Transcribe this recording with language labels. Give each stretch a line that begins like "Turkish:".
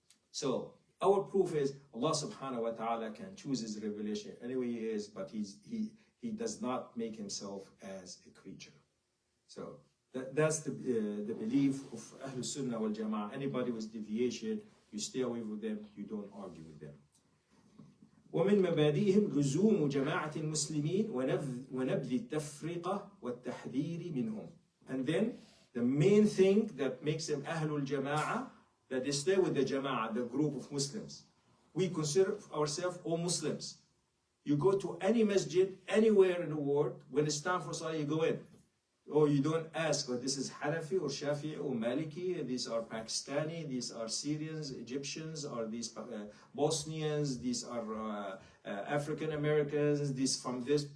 English: So our proof is Allah subhanahu wa ta'ala can choose his revelation any way he is, but he does not make himself as a creature. So that's the belief of Ahlul Sunnah wal Jama'ah. Anybody with deviation, you stay away with them, you don't argue with them.
Arabic: ومن مبادئهم لزوم جماعة المسلمين ونبذ التفرقة والتحذير منهم.
English: And then the main thing that makes them Ahlul Jama'ah, that they stay with the Jama'ah, the group of Muslims. We consider ourselves all Muslims. You go to any masjid anywhere in the world, when it's time for Salah, you go in. Or you don't ask, well, this is Hanafi or Shafi'i or Maliki, these are Pakistani, these are Syrians, Egyptians, or these Bosnians, these are African Americans, these from this.